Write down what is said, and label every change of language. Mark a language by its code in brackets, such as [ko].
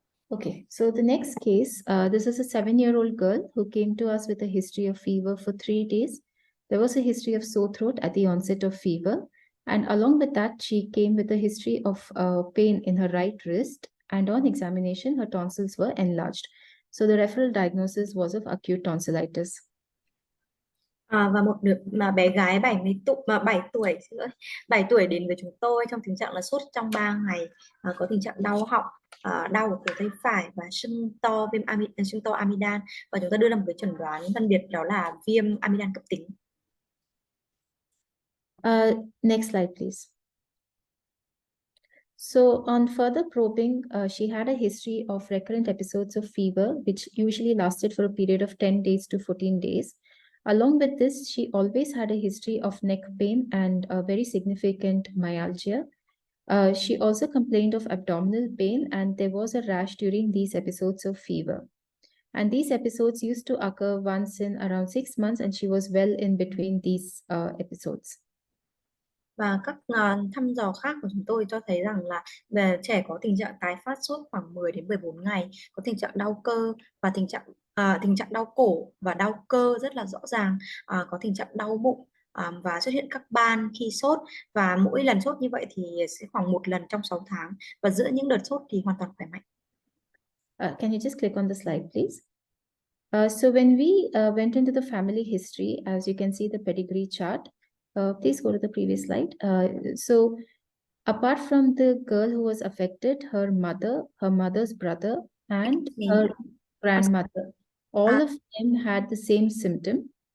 [en] Okay, so the next case, this is a 7-year-old girl who came to us with a history of fever for 3 days. There was a history of sore throat at the onset of fever. And along with that, she came with a history of pain in her right wrist. And on examination, her tonsils were enlarged. So the referral diagnosis was of acute tonsillitis. [vi] Và một đứa mà bé gái 7 tuổi, xin lỗi, 7 tuổi đến với chúng tôi trong tình trạng là sốt trong 3 ngày, có tình trạng đau họng, đau ở cổ tay phải và sưng to amidan, và chúng ta đưa ra một cái chẩn đoán phân biệt đó là viêm amidan cấp tính. [en] Next slide, please. So on further probing, she had a history of recurrent episodes of fever, which usually lasted for a period of 10 days to 14 days. Along with this, she always had a history of neck pain and a very significant myalgia. She also complained of abdominal pain, and there was a rash during these episodes of fever. And these episodes used to occur once in around 6 months, and she was well in between these episodes. [vi] Và các thăm dò khác của chúng tôi cho thấy rằng là trẻ có tình trạng tái phát sốt khoảng 10 đến 14 ngày, có tình trạng đau cơ và tình trạng đau cổ và đau cơ rất là rõ ràng, có tình trạng đau bụng, và xuất hiện các ban khi sốt, và mỗi lần sốt như vậy thì sẽ khoảng 1 lần trong 6 tháng, và giữa những đợt sốt thì hoàn toàn khỏe mạnh. [en] Can you just click on the slide, please? So when we went into the family history, as you can see the pedigree chart, please go to the previous slide. So apart from the girl who was affected, her mother, her mother's brother, and her grandmother, all of them had the same symptom.